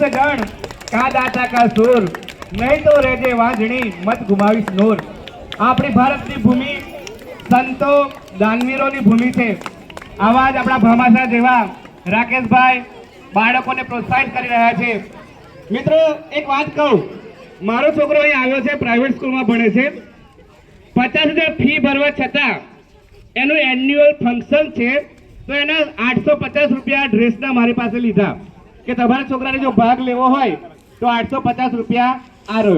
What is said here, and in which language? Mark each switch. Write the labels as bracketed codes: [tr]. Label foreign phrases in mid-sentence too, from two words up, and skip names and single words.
[gu] ગણ કા દાતા કા સૂર નહીં તો રેજે વાજણી મત ગુમાવીસ નૂર। આપણી ભારતની ભૂમિ સંતો દાનવીરોની ભૂમિ છે। આવા જ આપણા ભામાસા જેવા રાકેશભાઈ બાળકોને પ્રોત્સાહિત કરી રહ્યા છે। મિત્રો એક વાત કહું, મારો છોકરો અહીં આવ્યો છે, પ્રાઇવેટ સ્કૂલમાં ભણે છે, 50,000 ફી ભરવા છતાં એનું એન્યુઅલ ફંક્શન છે તો એના 850 રૂપિયા ડ્રેસના મારી પાસે લીધા કે તમારા છોકરાને જો ભાગ લેવો હોય તો 850 રૂપિયા આ રહ્યો।